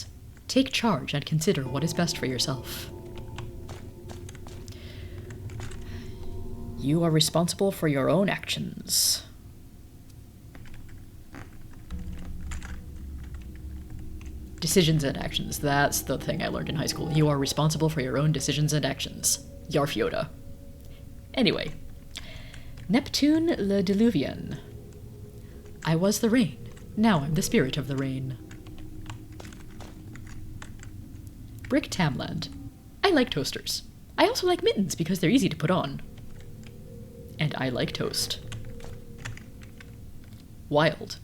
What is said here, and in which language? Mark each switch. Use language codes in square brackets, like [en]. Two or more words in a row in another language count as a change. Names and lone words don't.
[en] Take charge and consider what is best for yourself. You are responsible for your own actions. Decisions and actions. That's the thing I learned in high school. You are responsible for your own decisions and actions. Yarf Yoda. Anyway. Neptune le Diluvian. I was the rain. Now I'm the spirit of the rain. Brick Tamland. I like toasters. I also like mittens because they're easy to put on. And I like toast. Wild.